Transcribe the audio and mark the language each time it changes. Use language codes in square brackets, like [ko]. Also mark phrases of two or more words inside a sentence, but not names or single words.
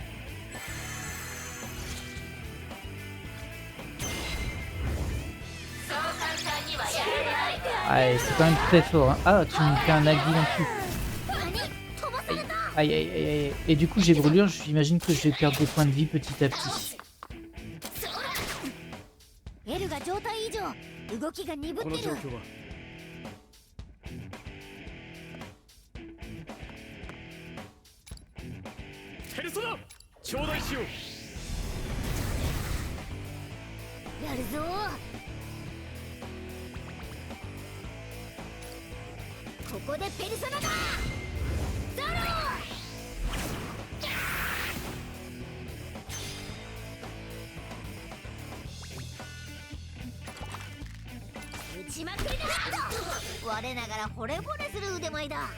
[fr] Ouais, c'est quand même très fort. Hein. Ah, tu me fais un agui en dessous. Aïe, aïe, aïe, aïe. Et du coup, j'ai brûlure. J'imagine que je vais perdre des points de vie petit à petit. [ja] エルが状態異常動きが鈍ってるこの状況はペルソナ頂戴しようやるぞここでペルソナだザロ打ちまくりだ我ながら惚れ惚れする腕前だ